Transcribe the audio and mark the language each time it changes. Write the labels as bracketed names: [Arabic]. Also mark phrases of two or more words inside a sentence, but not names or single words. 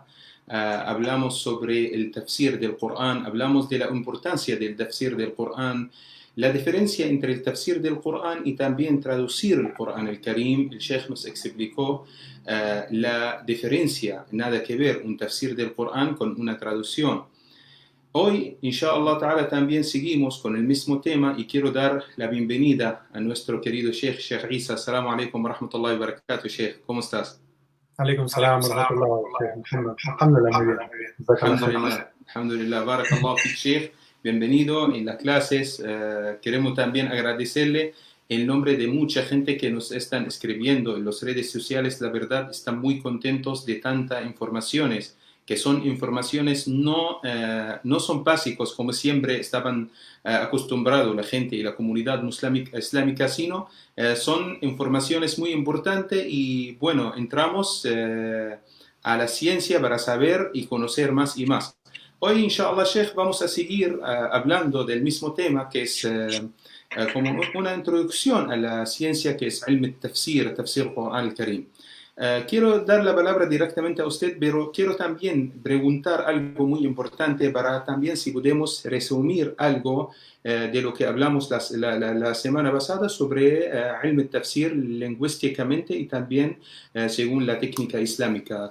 [Spanish] Hablamos sobre el tafsir del Corán, hablamos de la importancia del tafsir del Corán, la diferencia entre el tafsir del Corán y también traducir el Corán el Karim. El Sheikh nos explicó la diferencia, nada que ver un tafsir del Corán con una traducción. Hoy, [Arabic] إن شاء الله تعالى, [Spanish] también seguimos con el mismo tema y quiero dar la bienvenida a nuestro querido Sheikh Isa. [Arabic] السلام عليكم ورحمة الله وبركاته، شيخ. [Spanish] ¿Cómo estás? [Arabic] عليكم السلام ورحمة الله وبركاته. [Spanish] Alhamdulillah, muy bien. [Arabic] الحمد لله، الحمد لله. بارك الله فيك، شيخ. [Spanish] Bienvenido en las clases. Queremos también agradecerle en nombre de mucha gente que nos están escribiendo en las redes sociales. La verdad, están muy contentos de tantas informaciones, que son informaciones no son básicos como siempre estaban acostumbrados la gente y la comunidad islámica, sino son informaciones muy importantes y bueno, entramos a la ciencia para saber y conocer más y más. Hoy, inshallah, Sheikh, vamos a seguir hablando del mismo tema que es como una introducción a la ciencia que es [Arabic] علم التفسير، تفسير القرآن الكريم. [Spanish] Quiero dar la palabra directamente a usted, pero quiero también preguntar algo muy importante para también si podemos resumir algo de lo que hablamos la semana pasada sobre [Arabic] علم التفسير [Spanish] lingüísticamente y también según la técnica islámica.